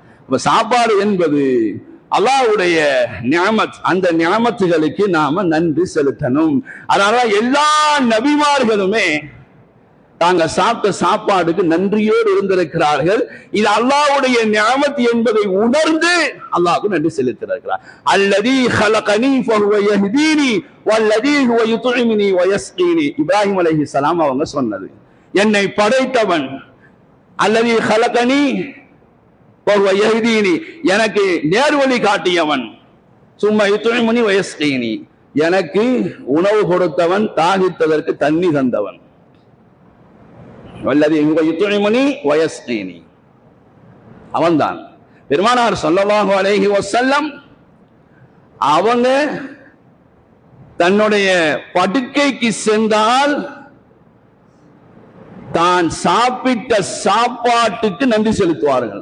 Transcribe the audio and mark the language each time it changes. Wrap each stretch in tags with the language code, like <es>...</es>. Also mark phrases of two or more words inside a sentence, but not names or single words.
<ta>இப்ப சாப்பாடு என்பது அல்லாஹ்வுடைய நிஅமத். அந்த நிஅமத்துகளுக்கு நாம நன்றி செலுத்தணும். அதனால எல்லா நபிமார்களுமே தாங்க சாப்பிட்ட சாப்பாடுக்கு நன்றியோடு இருந்திருக்கிறார்கள். இது அல்லாஹ்வுடைய நிஅமத் என்பதை உணர்ந்து அல்லாஹ்வுக்கு நன்றி செலுத்தியிருக்கிறார்.</ta> <ar>அல்லதி خلقني فهو يهديني والذي هو يطعمني ويسقيني.</ar> <ta>இப்ராஹிம் அலைஹிஸ்ஸலாம் அவங்க சொன்னது. என்னை படைத்தவன்</ta> <ar>الذي خلقني فهو يهديني,</ar> <ta>எனக்கு நேர்வழி காட்டியவன்.</ta> <ar>சும்மா يطعمني ويسقيني,</ar> <ta>எனக்கு உணவு கொடுத்தவன், தாகித்ததற்கு தண்ணி தந்தவன்.</ta> <ar>والذي هو يطعمني ويسقيني, அவன்தான்.</ar> <ta>பெருமானார்</ta> <ar>صلى الله عليه وسلم</ar> <ta>அவங்க தன்னுடைய படுக்கைக்கு சென்றால் தான் சாப்பிட்ட சாப்பாட்டுக்கு நன்றி செலுத்துவார்கள்.</ta>